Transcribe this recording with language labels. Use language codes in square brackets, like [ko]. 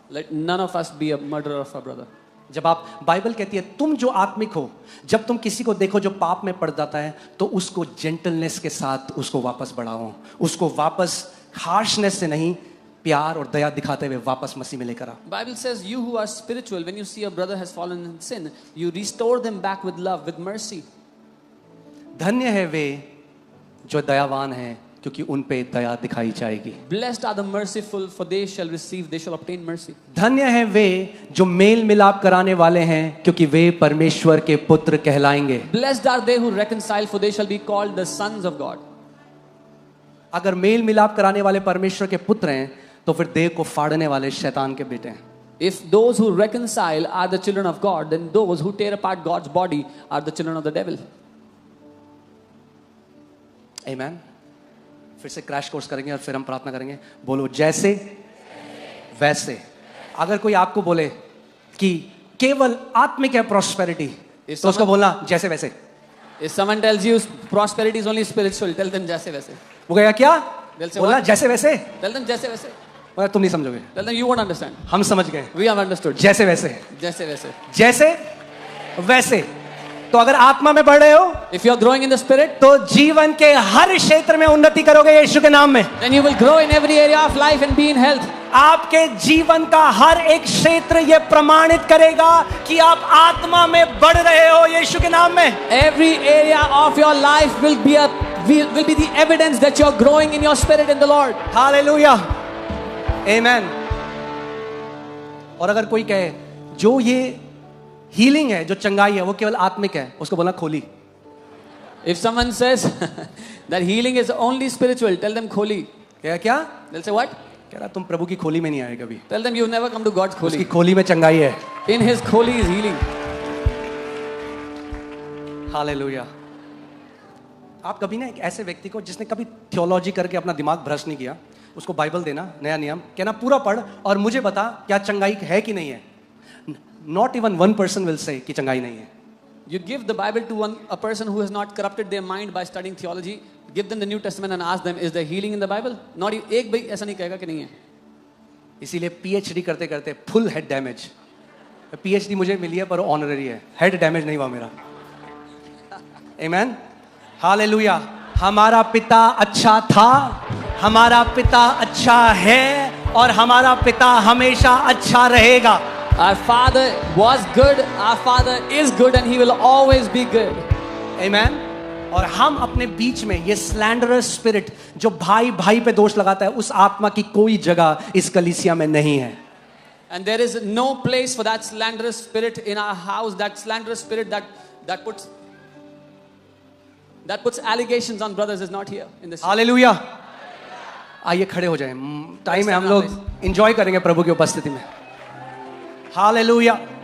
[en] Let none of us be a murderer of our brother. [hi] जब आप, Bible कहती है तुम जो आत्मिक हो, जब तुम किसी को देखो जो पाप में पड़ जाता है तो उसको जेंटलनेस के साथ उसको वापस बढ़ाओ, उसको वापस हार्शनेस से नहीं, प्यार और दया दिखाते हुए वापस मसीह में लेकर आओ। [en] Bible says you who are spiritual, when you see a brother has fallen in sin, you restore them back with love, with mercy. [hi] धन्य है वे जो दयावान हैं क्योंकि उन पे दया दिखाई जाएगी। [en] Blessed are the merciful, for they shall receive, they shall obtain mercy. [hi] धन्य है वे जो मेल मिलाप कराने वाले हैं, क्योंकि वे परमेश्वर के पुत्र कहलाएंगे। [en] Blessed are they who reconcile, for they shall be called the sons of God. [hi] अगर मेल मिलाप कराने वाले परमेश्वर के पुत्र हैं, तो फिर देह को फाड़ने वाले शैतान के बेटे हैं। [en] If those who reconcile are the children of God, then those who tear apart God's body are the children of the devil. Amen. [hi] फिर से क्रैश कोर्स करेंगे और फिर हम प्रार्थना करेंगे। बोलो जैसे वैसे। अगर कोई आपको बोले कि केवल आत्मिक है प्रॉस्पेरिटी, तो उसको बोलना जैसे वैसे। [en] If someone tells you prosperity is only spiritual, tell them [hi] जैसे वैसे. वो कहेगा क्या? [en] They'll say [hi] बोलना [en] what? [hi] जैसे वैसे। [en] Tell them [hi] जैसे वैसे. तुम नहीं समझोगे, [en] Tell them you won't understand. [hi] हम समझ गए। [en] We have understood. [hi] जैसे वैसे, जैसे वैसे. जैसे वैसे। तो अगर आत्मा में बढ़ रहे हो, [en] If you are growing in the spirit, [hi] तो जीवन के हर क्षेत्र में उन्नति करोगे यीशु के नाम में। [en] then you will grow in every area of life and be in health. [hi] आपके जीवन का हर एक क्षेत्र ये प्रमाणित करेगा कि आप आत्मा में बढ़ रहे हो यीशु के नाम में। [en] Every area of your life will be the evidence that you are growing in your spirit in the Lord. [hi] Hallelujah, आमेन। और अगर कोई कहे जो ये हीलिंग है, जो चंगाई है, वो केवल आत्मिक है, उसको बोलना खोली। [en] If someone says that healing is only spiritual, tell them kholi. [hi] क्या? [en] They'll say what? [hi] कह रहा तुम प्रभु की खोली में नहीं आए कभी। [en] Tell them you've never come to God's [hi] उसकी kholi. खोली में चंगाई है। [en] In His kholi is healing. [hi] Hallelujah. आप कभी ना एक ऐसे व्यक्ति को जिसने कभी थियोलॉजी करके अपना दिमाग भ्रष्ट नहीं किया, उसको बाइबल देना, नया नियम कहना, पूरा पढ़ और मुझे बता क्या चंगाई है कि नहीं है। [en] Not even one person will say [hi] कि चंगाई नहीं है। [en] You give the Bible to a person who has not corrupted their mind by studying theology. Give them the New Testament and ask them, is there healing in the Bible? Not [hi] एक भाई ऐसा नहीं कहेगा कि नहीं है। इसीलिए PhD करते करते फुल हेड डैमेज। PhD मुझे मिली है पर ऑनररी है, हेड डैमेज नहीं हुआ मेरा। आमेन, हालेलुया। हमारा पिता अच्छा था, हमारा पिता अच्छा है और हमारा पिता हमेशा अच्छा रहेगा। [en] Our Father was good, our Father is good, and He will always be good. Amen. [hi] और हम अपने बीच में ये स्लैंडरस स्पिरिट जो भाई भाई पे दोष लगाता है, उस आत्मा की कोई जगह इस कलीसिया में नहीं है। [en] And there is no place for that slanderous spirit in our house. That slanderous spirit that puts allegations on brothers is not here in this. [hi] Hallelujah. आइए खड़े हो जाएं, टाइम है, हम लोग एंजॉय करेंगे प्रभु की उपस्थिति में। हालेलुया।